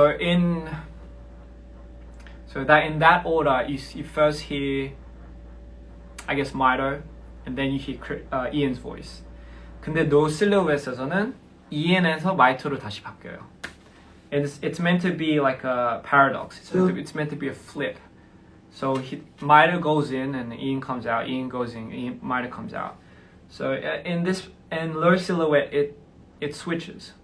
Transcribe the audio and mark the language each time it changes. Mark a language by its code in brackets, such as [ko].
[en] In that order, you first hear, I guess, Maida, and then you hear Ian's voice. [ko] 근데 No Silhouette에서는 Ian에서 마이토로 다시 바뀌어요. [en] It's meant to be like a paradox. It's meant to be a flip. So Maida goes in and Ian comes out. Ian goes in, Maida comes out. So in Low Silhouette, it switches.